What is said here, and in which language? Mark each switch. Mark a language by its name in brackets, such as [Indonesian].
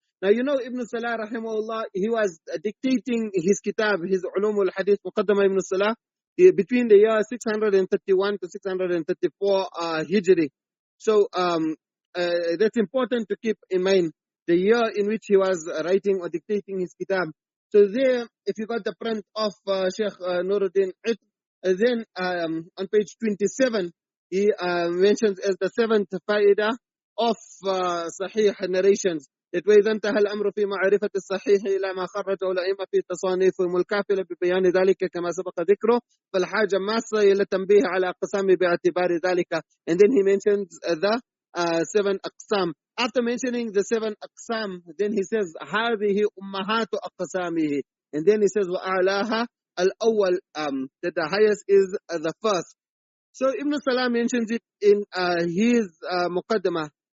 [English] Now you know Ibn Salah rahimahullah, he was dictating his kitab, his Ulum al-Hadith Muqaddama Ibn Salah, between the year 631 to 634 Hijri. So that's important to keep in mind, the year in which he was writing or dictating his kitab. So there, if you got the print of Sheikh Nuruddin Itr, then on page 27, he mentions as the 7th fa'idah of Sahih narrations, that [Arabic] وإذا انتهى الأمر في معرفة الصحيح إلى ما خرجه الأئمة في تصانيفهم الكافلة ببيان ذلك كما سبق ذكره فالحاجة ماسة إلى التنبيه على أقسام باعتبار ذلك. [English] And then he mentions the 7 aqsam. After mentioning the 7 aqsam, then he says [Arabic] هذه أمهات أقسامه, [English] and then he says [Arabic] وأعلاها الأول, [English] that the highest is the first. So Ibn Salah mentions it in his Muqaddamah.